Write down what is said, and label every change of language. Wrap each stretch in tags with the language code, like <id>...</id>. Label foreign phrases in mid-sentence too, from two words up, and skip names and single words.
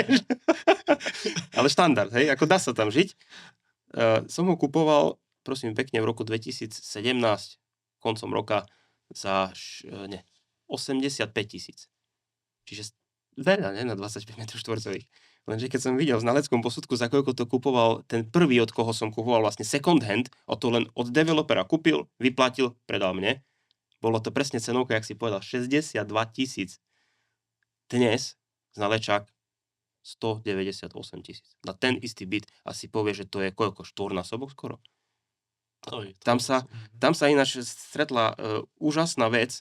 <sk>Ale štandard, hej, ako dá sa tam žiť. Som ho kupoval, prosím pekne, v roku 2017, koncom roka, za 85 tisíc. Čiže veľa, ne, na 25 m2. Lenže keď som videl v znaleckom posudku, za koľko to kupoval ten prvý, od koho som kupoval vlastne</sk> <en>second hand,</en> <sk>to len od developera kúpil, vyplatil, predal mne. Bolo to presne cenovka, jak si povedal, 62 tisíc. Dnes znalečák 198 tisíc. Na ten istý byt asi povie, že to je koľko, štvornásobok skoro. Tam sa ináč stretla úžasná vec.</sk>